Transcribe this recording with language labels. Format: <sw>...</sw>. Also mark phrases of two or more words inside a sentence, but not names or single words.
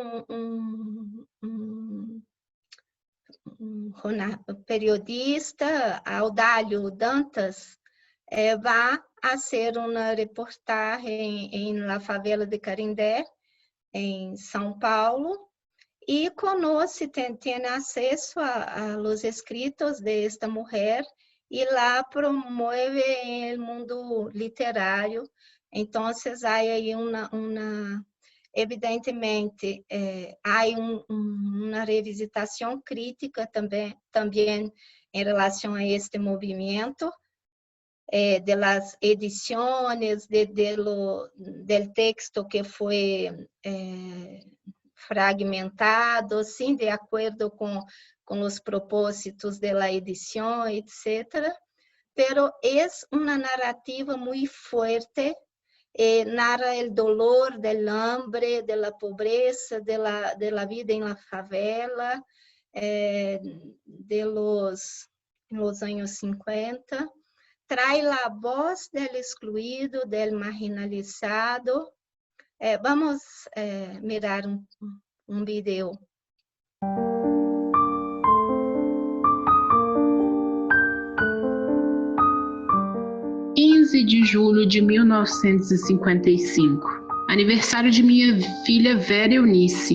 <pt>um periodista, Audálio Dantas, vai fazer uma reportagem na favela de Carindé, em São Paulo, e conhece, tem acesso</pt> <es>a los escritos de esta</es> <pt>mulher e lá promove o mundo literário. Então, há aí evidentemente, há uma revisitação crítica também em relação a este movimento,</pt> <es>de las ediciones, del texto</es> <pt>que foi fragmentado, sim, de acordo com os propósitos da edição, etc.</pt> <es>Pero</es> <pt>é uma narrativa muito forte, narra o</pt> <es>dolor del hambre, de la pobreza, de la vida en la favela, los años 50. Trae la voz del excluído, del marginalizado.</es> <pt>Vamos mirar um vídeo. 15 de julho de 1955, aniversário de minha filha Vera Eunice.</pt>